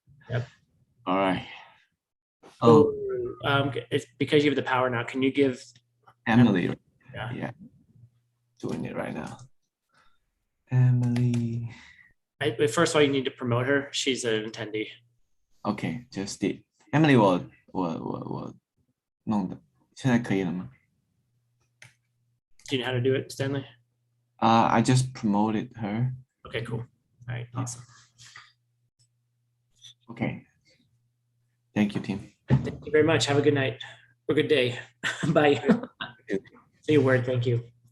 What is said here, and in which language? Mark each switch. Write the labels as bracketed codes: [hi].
[en] Yep. All right. Oh, it's because you have the power now. Can you give Emily? Yeah. Doing it right now. Emily. First of all, you need to promote her. She's an attendee. Okay, just did. [zh] Emily 我弄的，现在可以了吗？ [en] Do you know how to do it, Stanley? I just promoted her. Okay, cool. All right, awesome. Okay. Thank you, Tim. Thank you very much. Have a good night or good day. Bye. Say a word. Thank you.